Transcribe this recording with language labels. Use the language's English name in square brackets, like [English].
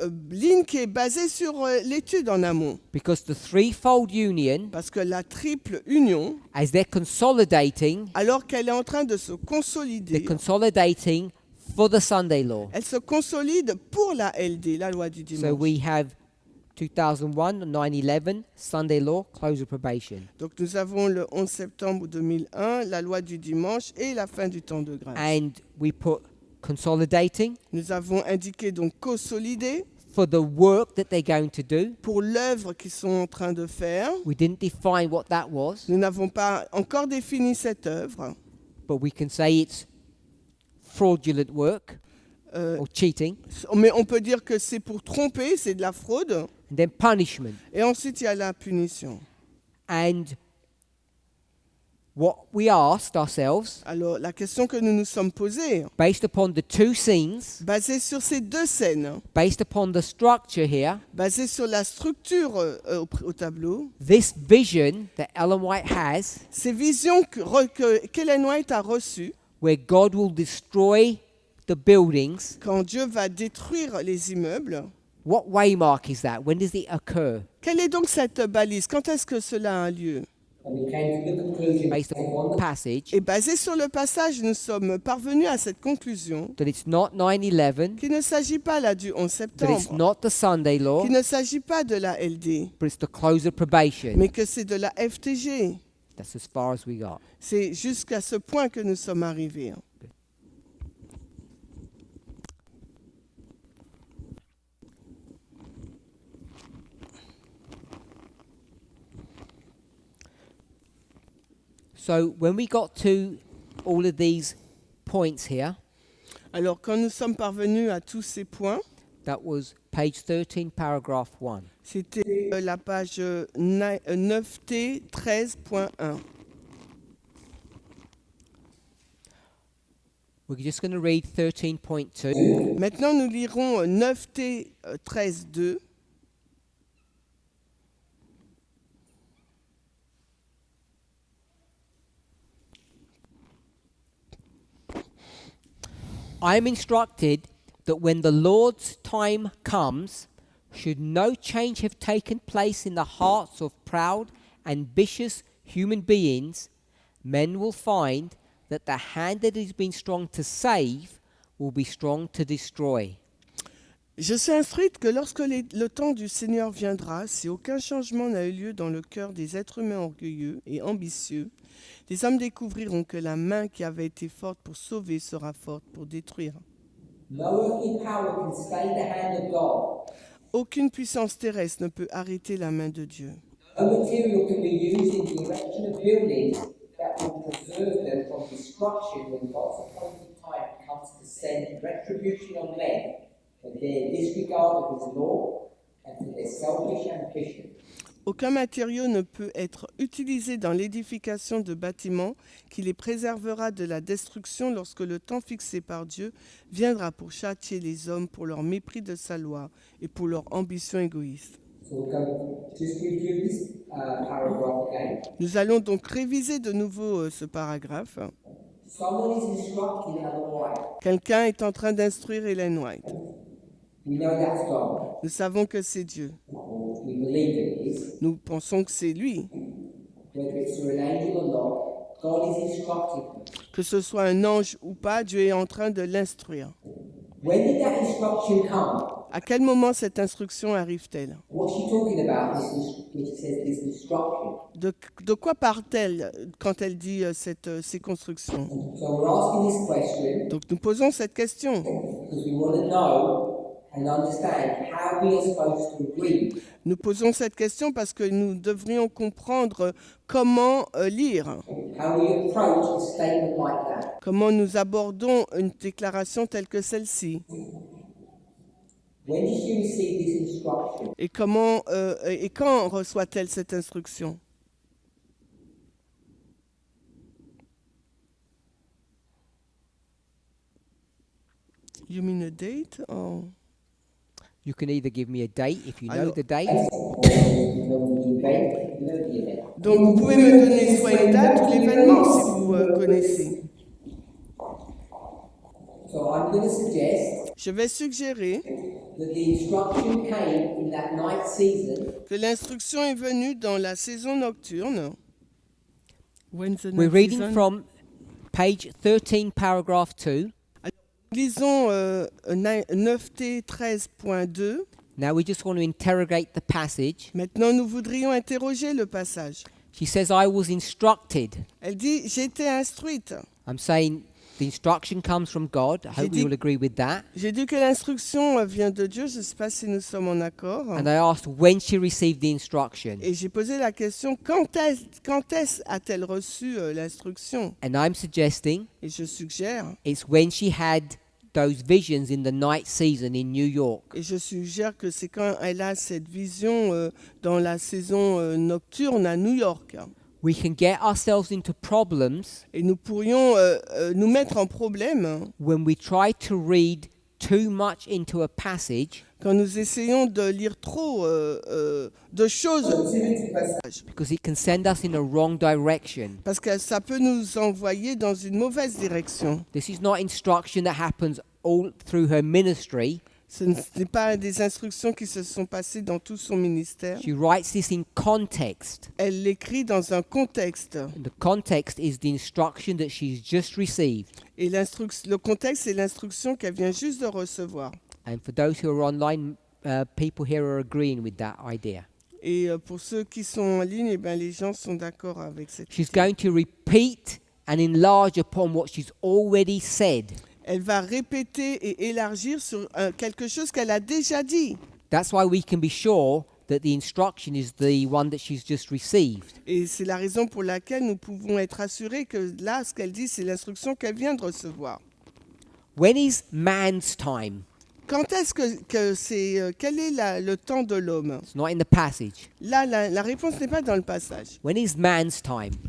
[French] Ligne qui est basée sur l'étude en amont. [English] Because the threefold union, [French] Parce que la triple union, [English] as they're consolidating, [French] alors qu'elle est en train de se [English] they're [French] consolider, [English] consolidating for the Sunday law. [French] elle se consolide pour la LD, la loi du [English] So [French] dimanche. [English] we have 2001, 9/11, Sunday law, close of probation. [French] Donc nous avons le 11 septembre 2001, la loi du dimanche et la fin du temps de grâce. [English] And we put consolidating [French] Nous avons indiqué donc consolider [English] for the work that they're going to do. [French] pour l'œuvre qu'ils sont en train de faire. [English] We didn't define what that was, [French] Nous n'avons pas encore défini cette œuvre, [English] but we can say it's fraudulent work or cheating. [French] mais on peut dire que c'est pour tromper, c'est de la fraude. [English] And then punishment. [French] Et ensuite, il y a la punition. [English] And what we asked ourselves, [French] Alors, la question que nous nous sommes posée, [English] based upon the 2 scenes, [French] basée sur ces 2 scènes, [English] based upon the structure here, [French] basée sur la structure au tableau, [English] this vision that Ellen White has, [French] ces visions qu'Ellen White a reçues, [English] where God will destroy the buildings, [French] quand Dieu va détruire les immeubles, [English] what waymark is that? When does it occur? [French] quelle est donc cette balise? Quand est-ce que cela a lieu? [English] and we came to the conclusion Based upon the passage, [French] Et basé sur le passage, nous sommes parvenus à cette conclusion [English] that it's not 9/11, [French] qu'il ne s'agit pas là du 11 [English] that it's [French] septembre, [English] not the Sunday law, [French] qu'il ne s'agit pas de la LD, [English] but it's the close of probation. [French] mais que c'est de la FTG. [English] That's as far as we got. [French] C'est jusqu'à ce point que nous sommes arrivés. [English] So when we got to all of these points here, [French] Alors, quand nous sommes parvenus à tous ces points, [English] that was page 13, paragraph 1. [French] c'était la page 9T 13.1. [English] We're just going to read 13.2. [French] Maintenant, nous lirons 9T 13.2. [English] I am instructed that when the Lord's time comes, should no change have taken place in the hearts of proud, ambitious human beings, men will find that the hand that has been strong to save will be strong to destroy. [French] Je suis instruite que lorsque le temps du Seigneur viendra, si aucun changement n'a eu lieu dans le cœur des êtres humains orgueilleux et ambitieux, les hommes découvriront que la main qui avait été forte pour sauver sera forte pour détruire. [English] No earthly power can stay the hand of God. [French] Aucune puissance terrestre ne peut arrêter la main de Dieu. [English] No material can be used in the erection of buildings that will preserve them from destruction when God's appointed time comes to send retribution on men for their disregard of His law and for their selfish ambition. [French] Aucun matériau ne peut être utilisé dans l'édification de bâtiments qui les préservera de la destruction lorsque le temps fixé par Dieu viendra pour châtier les hommes pour leur mépris de sa loi et pour leur ambition égoïste. [English] So we'll go just review this paragraph again. [French] Nous allons donc réviser de nouveau ce paragraphe. [English] Someone is instructing Ellen White. [French] Quelqu'un est en train d'instruire Ellen White. [English] We know that's God. [French] Nous savons que c'est Dieu. [English] Or we believe it is. [French] Nous pensons que c'est lui. [English] Whether it's through an angel or not, God is instructing them. [French] Que ce soit un ange ou pas, Dieu est en train de l'instruire. [English] When did that instruction come? [French] À quel moment cette instruction arrive-t-elle? [English] What's she talking about? When she says this instruction. [French] De quoi parle-t-elle quand elle dit ces constructions? [English] So we're asking this question [French] Donc nous posons cette question. [English] because we want to know and understand how we are supposed to read. [French] Nous posons cette question parce que nous devrions comprendre comment lire, [English] How we approach a statement like that. [French] comment nous abordons une déclaration telle que celle-ci, [English] When did she receive this instruction? [French] et quand reçoit-elle cette instruction? [English] You mean a date? Or... You can either give me a date if you know [French] Alors- [English] the date, You know the event, you know the event. [French] Donc vous pouvez me donner soit une date ou l'événement si vous connaissez. [English] So I'm going to suggest [French] Je vais suggérer [English] that the instruction came in that night season. [French] que l'instruction est venue dans la saison nocturne. [English] When's the we're night reading season? from page 13, paragraph 2. [French] Lisons 9T 13.2. [English] Now we just want to interrogate the passage. [French] Maintenant, nous voudrions interroger le passage. [English] She says, I was instructed. [French] Elle dit, j'ai été instruite. [English] I'm saying the instruction comes from God. I hope [French] dit- [English] we all agree with that. [French] J'ai dit que l'instruction vient de Dieu. Je ne sais pas si nous sommes en accord. [English] And I asked when she received the instruction. [French] Et j'ai posé la question, quand est-ce a-t-elle reçu l'instruction? [English] And I'm suggesting [French] Et je suggère, [English] it's when she had those visions in the night season in New York. [French] que c'est quand elle a cette vision dans la saison nocturne à New York. [English] We can get ourselves into problems [French] Et nous pourrions nous mettre en problème [English] when we try to read too much into a passage [French] quand nous essayons de lire trop de choses du passage. [English] because it can send us in a wrong direction. [French] Parce que ça peut nous envoyer dans une mauvaise direction. [English] This is not instruction that happens all through her ministry. [French] Ce n'est pas des instructions qui se sont passées dans tout son ministère. [English] She writes this in context. [French] Elle l'écrit dans un contexte. [English] And the context is the instruction that she's just received. [French] Et le contexte, c'est l'instruction qu'elle vient juste de recevoir. [English] And for those who are online, people here are agreeing with that idea. [French] Et pour ceux qui sont en ligne, eh ben, les gens sont d'accord avec cette [English] She's [French] idée. [English] going to repeat and enlarge upon what she's already said. [French] Elle va répéter et élargir sur quelque chose qu'elle a déjà dit. [English] That's why we can be sure that the instruction is the one that she's just received. [French] Et c'est la raison pour laquelle nous pouvons être assurés que là, ce qu'elle dit, c'est l'instruction qu'elle vient de recevoir. [English] When is man's time? [French] Quand est-ce que c'est... quel est le temps de l'homme? [English] It's not in the passage. [French] Là, la réponse n'est pas dans le passage. [English] When is man's time?